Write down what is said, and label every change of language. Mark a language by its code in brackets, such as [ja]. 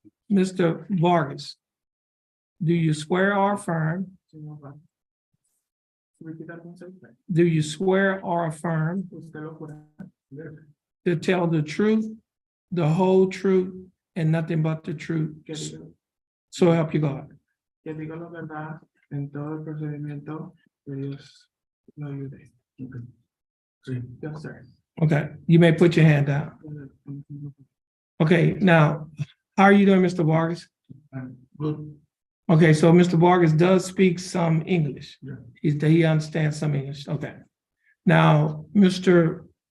[en] Mr. Vargas, do you swear or affirm? Repeat that one, sir. Do you swear or affirm [es] Usted lo jura. [en] to tell the truth, the whole truth, and nothing but the truth? [es] Que diga- [en] So help you God. [es] Que diga la verdad en todo el procedimiento que Dios lo ayude. Sí. [en] Yes, sir. Okay, you may put your hand down. Okay, now, how are you doing, Mr. Vargas? Good. Okay, so Mr. Vargas does speak some English. Yeah. He understands some English. Okay. Now, Mr.